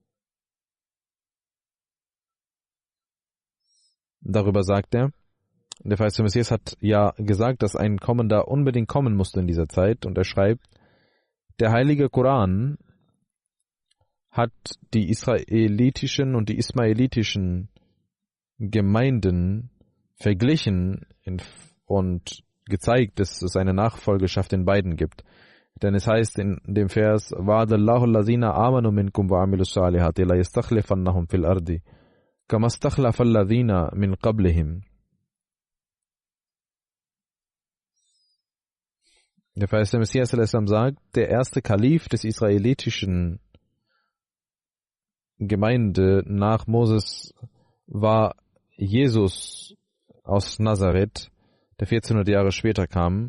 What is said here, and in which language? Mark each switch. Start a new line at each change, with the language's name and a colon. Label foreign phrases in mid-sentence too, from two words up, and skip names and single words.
German: Darüber sagt er, der verheißene Messias hat ja gesagt, dass ein Kommender unbedingt kommen musste in dieser Zeit, und er schreibt, der heilige Koran hat die israelitischen und die ismaelitischen Gemeinden verglichen und gezeigt, dass es eine Nachfolgeschaft in beiden gibt. Denn es heißt in dem Vers,
Arabic: وعد الله الذين آمنوا منكم وعملوا الصالحات ليستخلفنهم في الأرض كما استخلف الذين من قبلهم.
German: Der verheißene Messias al-Islam sagt, der erste Kalif des israelitischen Gemeinde nach Moses war Jesus aus Nazareth, der 1400 Jahre später kam.